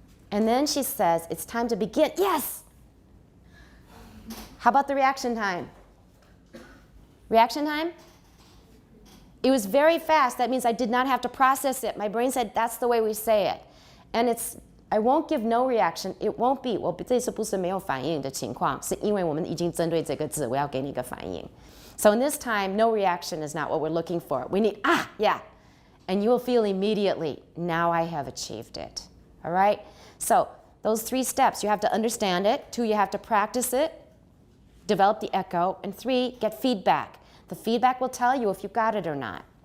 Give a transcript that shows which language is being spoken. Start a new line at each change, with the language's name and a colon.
English: And then she says it's time to begin. Yes! How about the reaction time? Reaction time? It was very fast. That means I did not have to process it. My brain said that's the way we say it. And I won't give no reaction. It won't be.
Chinese: 我这次不是没有反应的情况，是因为我们已经针对这个字，我要给你一个反应。
English: So in this time, no reaction is not what we're looking for. We need, yeah. And you will feel immediately, now I have achieved it. All right? So those 3 steps, you have to understand it. 2, you have to practice it. Develop the echo. And 3, get feedback. The feedback will tell you if you got it or not.